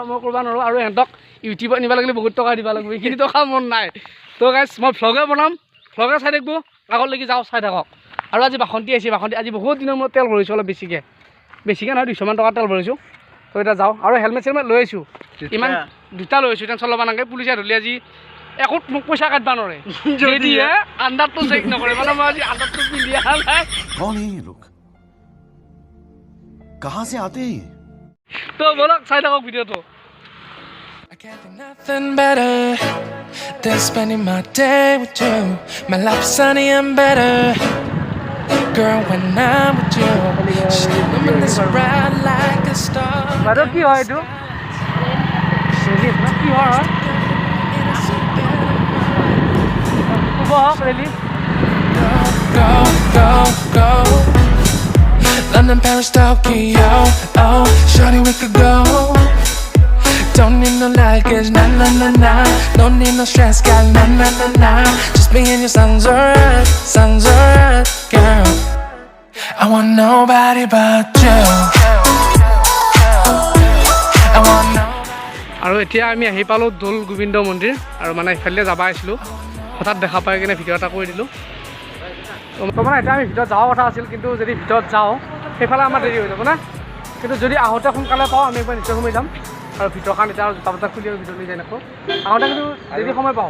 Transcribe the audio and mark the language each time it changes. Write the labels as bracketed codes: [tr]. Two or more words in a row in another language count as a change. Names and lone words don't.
[as] মই কৰিব নোৱাৰোঁ আৰু সিহঁতক ইউটিউবত নিব লাগিলে বহুত টকা দিব লাগিব এইখিনি টকা মোৰ নাই তো গাইছ মই ভ্লগে বনাম ভ্লগে চাই থাকিব আগলৈকে যাওঁ চাই থাকক আৰু আজি বাসন্তী আহিছে বাসন্তী আজি বহুত দিনৰ মূৰত তেল ভৰিছোঁ অলপ বেছিকৈ নহয় 200 মান টকা তেল ভৰিছোঁ তো এতিয়া যাওঁ আৰু হেলমেট চেলমেট লৈ আহিছোঁ ইমান দুটা লৈ আহিছোঁ টেনশ্যন ল'ব নালাগে পুলিচে ধৰিলে আজি একোত মোক পইচা কাটবা নোৱাৰে যদিহে আণ্ডাৰটো চেক নকৰে মানে মই আজি আণ্ডাৰটো পিন্ধি অহা নাই [hi] कौन है ये लोग कहाँ से आते हैं [as] তো বলক চাই থাকক ভিডিঅ'টো [en] I can't think nothing better than spending my day with you. My life's sunny and better, girl, when I'm with you. Shining so bright like a star. [as] বাইদেউ কি হয় এইটো কি হয় [en] Go, go, go. London, Paris, Tokyo. Oh, shawty, we could go. Don't need no luggage, nah, nah, nah, nah. Don't need no stress, got nah, nah, nah, nah. Just me and your sounds alright, girl. I want nobody but you. I want nobody. [as] আৰু এতিয়া আমি আহি পালোঁ দৌল গোবিন্দ মন্দিৰ আৰু মানে ইফালে যাব আহিছিলোঁ হঠাৎ দেখা পাই কিনে ভিডিঅ' এটা কৰি দিলোঁ তো মানে এতিয়া আমি ভিতৰত যোৱা কথা আছিল কিন্তু যদি ভিতৰত যাওঁ সেইফালে আমাৰ দেৰি হৈ যাব না কিন্তু যদি আহোঁতে সোনকালে পাওঁ আমি একবাৰ নিশ্চয় সোমাই যাম আৰু ভিতৰখন এতিয়া জোতা বতা খুলি আৰু ভিতৰলৈ যাই নাখোঁ আহোঁতে কিন্তু যদি সময় পাওঁ